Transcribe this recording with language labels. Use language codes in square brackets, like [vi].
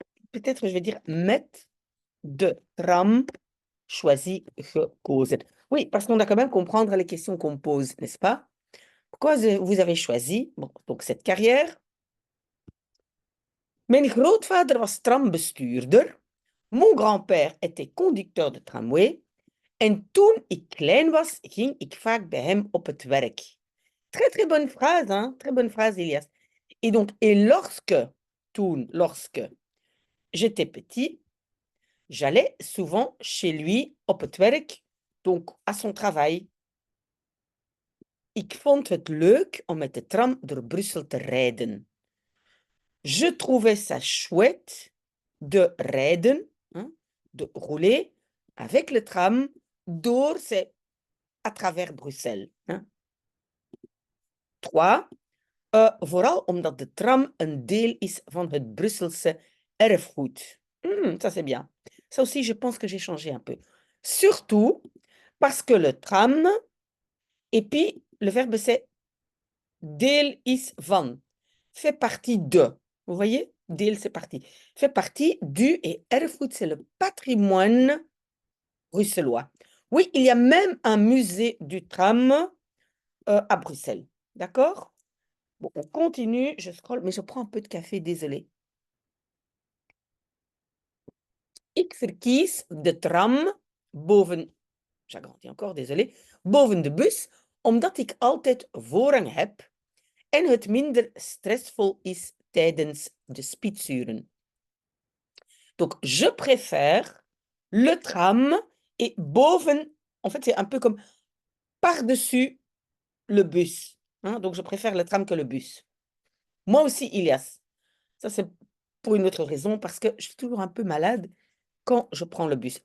[fr] Peut-être je vais dire [nl] met de tram [fr] choisi gekozen. Oui, parce qu'on doit quand même comprendre les questions qu'on pose, n'est-ce pas? Pourquoi vous avez choisi donc cette carrière? [nl] Mijn grootvader was trambestuurder. [fr] Mon grand-père était conducteur de tramway. [nl] En toen ik klein was, ging ik vaak bij hem op het werk. [fr] Très, très bonne phrase, hein? Très bonne phrase, Elias. Et donc, et lorsque, toen, lorsque j'étais petit, j'allais souvent chez lui [nl] op het werk, [fr] donc à son travail. [nl] Ik vond het leuk om met de tram door Brussel te rijden. [fr] Je trouvais ça chouette de rijden, hein, de rouler avec le tram door, c'est à travers Bruxelles. Hein. 3. [nl] Vooral omdat de tram een deel is van het Brusselse erfgoed. [fr] Ça, c'est bien. Ça aussi, je pense que j'ai changé un peu. Surtout parce que le tram, et puis le verbe c'est [nl] deel is van, [fr] fait partie de. Vous voyez? Deel, c'est partie. Fait partie du, et erfgoed, c'est le patrimoine bruxellois. Oui, il y a même un musée du tram à Bruxelles. D'accord? Bon, on continue. Je scrolle, mais je prends un peu de café, désolé. [nl] Ik verkies de tram boven, [fr] j'agrandis encore, désolé, [nl] boven de bus, omdat ik altijd voorrang heb en het minder stressvol is tijdens de spitsuren. [fr] Donc, je préfère le tram et boven, en fait, c'est un peu comme par-dessus le bus. Hein? Donc, je préfère le tram que le bus. Moi aussi, Ilias. Ça, c'est pour une autre raison, parce que je suis toujours un peu malade quand je prends le bus.